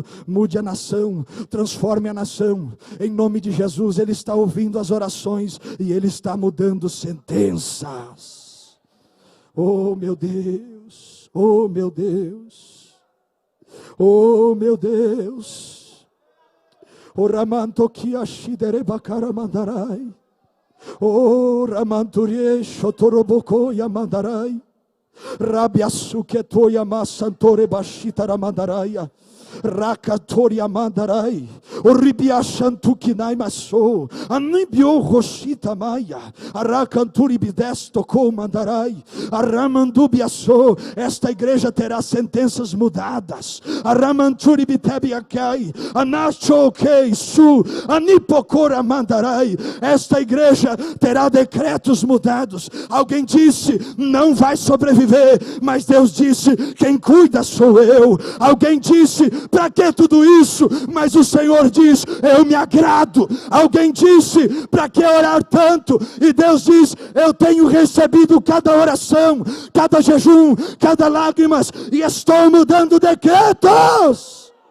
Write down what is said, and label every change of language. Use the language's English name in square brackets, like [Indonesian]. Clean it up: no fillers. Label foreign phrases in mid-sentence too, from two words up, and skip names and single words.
[Portuguese] Mude a nação, transforme a nação. Em nome de Jesus, Ele está ouvindo as orações e Ele está mudando sentenças. Oh meu Deus, oh meu Deus, oh meu Deus. O ramanto que ashidere bakara mandarai. O ramanturie shotoroboko yamandarai. Rabiasuke toya masantore bashita ramandaraya. Rakatoria mandarai. Oribiashantukinai maso. Anibio roshita maya. Arakanturi bidesto ko mandarai. Aramandubiaso. Esta igreja terá sentenças mudadas. Aramanturi bitebiakai. Anachokei su. Anipokora mandarai. Esta igreja terá decretos mudados. Alguém disse, não vai sobreviver. Mas Deus disse, quem cuida sou eu. Alguém disse, para que tudo isso? Mas o Senhor diz, eu me agrado. Alguém disse, para que orar tanto? E Deus diz, eu tenho recebido cada oração, cada jejum, cada lágrimas, e estou mudando decretos.